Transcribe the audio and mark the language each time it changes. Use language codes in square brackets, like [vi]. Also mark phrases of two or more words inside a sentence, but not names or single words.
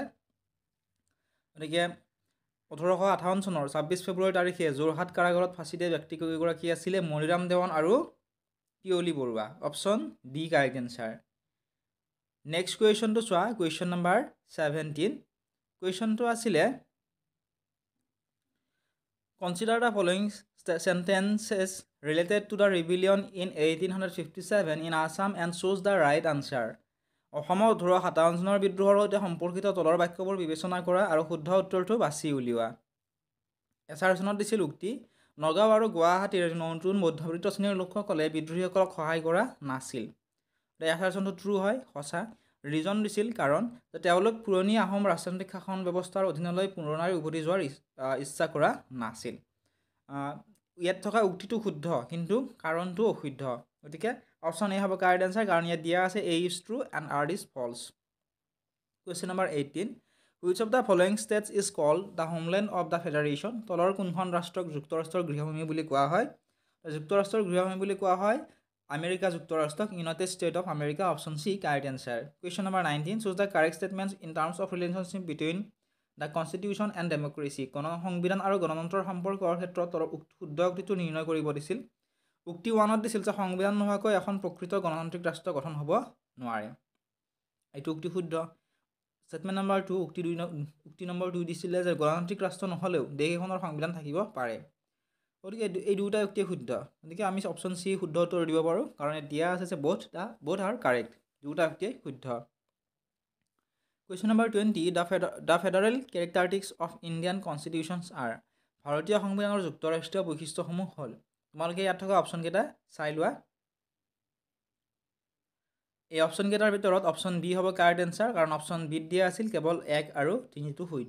[as] গতিকে 1858 চনৰ 26 ফেব্ৰুৱাৰী তাৰিখে যোৰহাট কাৰাগাৰত ফাঁচি দিয়া ব্যক্তিকেইগৰাকী আছিলে মণিৰাম দেৱান আৰু পিয়লি বৰুৱা। [en] Option D correct answer. next questionটো [as] চোৱা, [en] question number [as] 17। [en] কুৱেশ্যনটো আছিলে consider the following sentences related to the rebellion in 1857 in Assam and choose the right answer. [as] অসমৰ 1857 চনৰ বিদ্ৰোহৰ সৈতে সম্পৰ্কিত তলৰ বাক্যবোৰ বিবেচনা কৰা আৰু শুদ্ধ উত্তৰটো বাছি উলিওৱা। এছাৰ চনত দিছিল উক্তি, নগাঁও আৰু গুৱাহাটীৰ নতুন মধ্যবিত্ত শ্ৰেণীৰ লোকসকলে বিদ্ৰোহীসকলক সহায় কৰা নাছিল। এছাৰ চনটো ট্ৰু হয়, সঁচা। ৰিজন দিছিল কাৰণ যে তেওঁলোক পুৰণি আহোম ৰাজতান্ত্ৰিক শাসন ব্যৱস্থাৰ অধীনলৈ পুনৰাই উভতি যোৱাৰ ইচ্ছা কৰা নাছিল। ইয়াত থকা উক্তিটো শুদ্ধ, কিন্তু কাৰণটো অশুদ্ধ। গতিকে [en] option A [as] হ'ব [en] correct answer, [as] কাৰণ ইয়াত দিয়া আছে [en] A is true and R is false. question number 18, which of the following states is called the homeland of the federation? [as] তলৰ কোনখন ৰাষ্ট্ৰক যুক্তৰাষ্ট্ৰৰ গৃহভূমি বুলি কোৱা হয়? যুক্তৰাষ্ট্ৰৰ গৃহভূমি বুলি কোৱা হয় আমেৰিকা যুক্তৰাষ্ট্ৰক, ইউনাইটেড ষ্টেট অফ আমেৰিকা। [en] Option C correct answer. question number 19, choose the correct statements in terms of relationship between the constitution and democracy. [as] সংবিধান আৰু গণতন্ত্ৰৰ সম্পৰ্কৰ ক্ষেত্ৰত শুদ্ধ উক্তিটো নিৰ্ণয় কৰিব দিছিল। উক্তি 1ত দিছিল যে সংবিধান নোহোৱাকৈ এখন প্ৰকৃত গণতান্ত্ৰিক ৰাষ্ট্ৰ গঠন হ'ব নোৱাৰে। এইটো উক্তি শুদ্ধ। [en] statement number [as] 2, উক্তি নম্বৰ 2 দিছিলে যে গণতান্ত্ৰিক ৰাষ্ট্ৰ নহ'লেও দেশ এখনৰ সংবিধান থাকিব পাৰে। গতিকে এই দুয়োটা উক্তি শুদ্ধ। গতিকে আমি [en] option C [as] শুদ্ধ উত্তৰ দিব পাৰোঁ, কাৰণ দিয়া আছে যে [en] both are correct, [as] দুয়োটা উক্তিয়ে শুদ্ধ। [en] question number 20, the federal characteristics of Indian constitutions are. [as] ভাৰতীয় সংবিধানৰ যুক্তৰাষ্ট্ৰীয় বৈশিষ্ট্যসমূহ হ'ল। তোমালোকে ইয়াত থকা অপশ্যনকেইটা চাই লোৱা। এই অপশ্যনকেইটাৰ ভিতৰত [en] option B [as] হ'ব [en] correct answer, [as] কাৰণ অপশ্যন বিত দিয়া আছিল কেৱল 1 আৰু 3টো শুদ্ধ।